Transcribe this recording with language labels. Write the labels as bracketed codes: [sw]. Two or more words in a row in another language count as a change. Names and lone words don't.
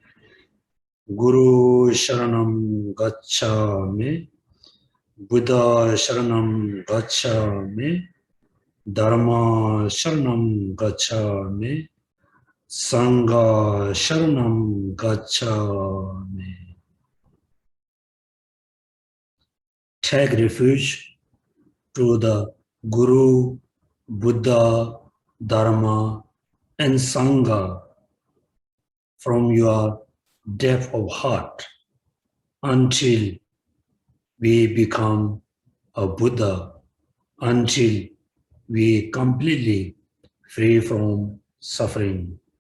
[pi] Guru Sharanam Gacchami, Buddha Sharanam Gacchami, Dharma Sharanam Gacchami, Sangha Sharanam Gacchami. [en] Take refuge to the Guru, Buddha, Dharma, and Sangha from your depth of heart until we become a Buddha, until we completely free from suffering.